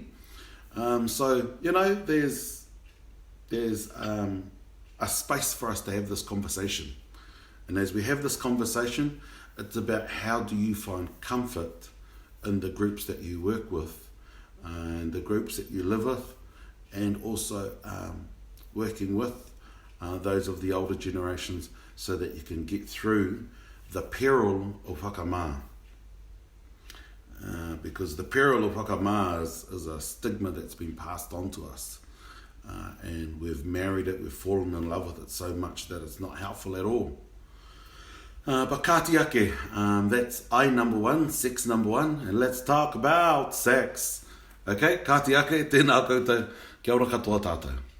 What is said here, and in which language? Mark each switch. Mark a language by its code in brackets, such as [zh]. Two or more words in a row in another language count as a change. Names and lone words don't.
[en] So there's a space for us to have this conversation, and as we have this conversation, it's about how do you find comfort in the groups that you work with, and the groups that you live with, and also working with those of the older generations, so that you can get through the peril of whakamā. Because the peril of whakamā is a stigma that's been passed on to us, and we've married it, we've fallen in love with it so much that it's not helpful at all. But [mi] kāti ake, [en] that's I number one, sex number one, and let's talk about sex. Okay, [mi] kāti ake, tēnā koutou, kia ora katoa tātou.